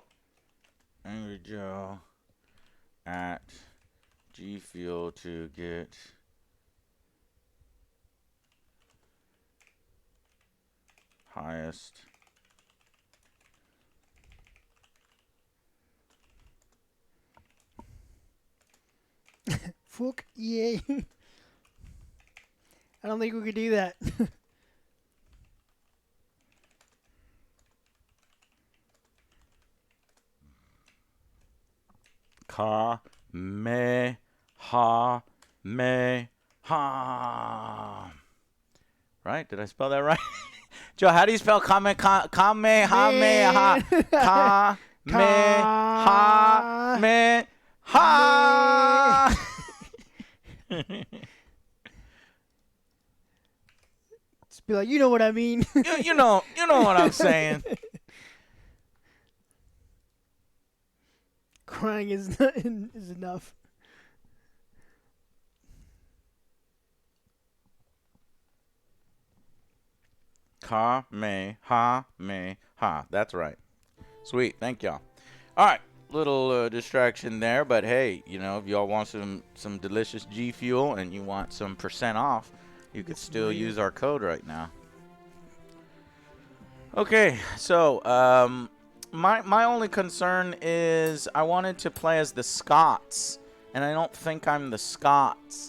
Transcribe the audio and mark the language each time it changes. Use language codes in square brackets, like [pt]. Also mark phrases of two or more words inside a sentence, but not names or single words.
[en] Angry Joe at G Fuel to get highest. Fuck EA. I don't think we could do that. Ka me ha me ha. Right? Did I spell that right? Joe, how do you spell ka me ha me ha? Ka me ha me ha. Just be like, you know what I mean. you know what I'm saying. Crying is not, is enough. Ka me ha me ha. That's right. Sweet. Thank y'all. All right. Little distraction there, but hey, you know, if y'all want some delicious G Fuel and you want some % off, you could still use our code right now. Okay, so my only concern is I wanted to play as the Scots, and I don't think I'm the Scots.